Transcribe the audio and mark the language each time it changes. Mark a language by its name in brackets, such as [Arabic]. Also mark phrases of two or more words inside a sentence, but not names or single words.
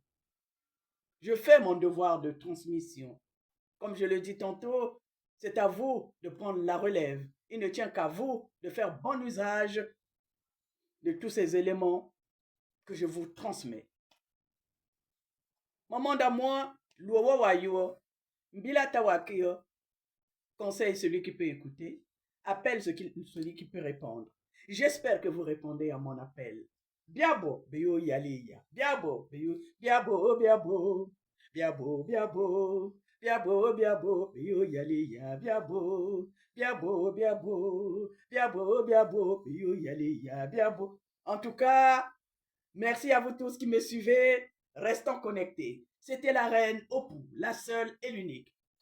[French] Je fais mon devoir de transmission. Comme je le dis tantôt, c'est à vous de prendre la relève. Il ne tient qu'à vous de faire bon usage de tous ces éléments que je vous transmets. Maman d'amour, l'ouwa wayo, mbila tawakio, conseille celui qui peut écouter, appelle celui qui peut répondre. J'espère que vous répondez à mon appel. Biabo, beyo yaliya. Biabo, beyo, biabo, biabo, biabo, biabo, biabo, biabo, beyo yaliya. Biabo, biabo, biabo, biabo, biabo, beyo yaliya. Biabo. En tout cas, merci à vous tous qui me suivez. Restons connectés. C'était la reine Opou, la seule et l'unique.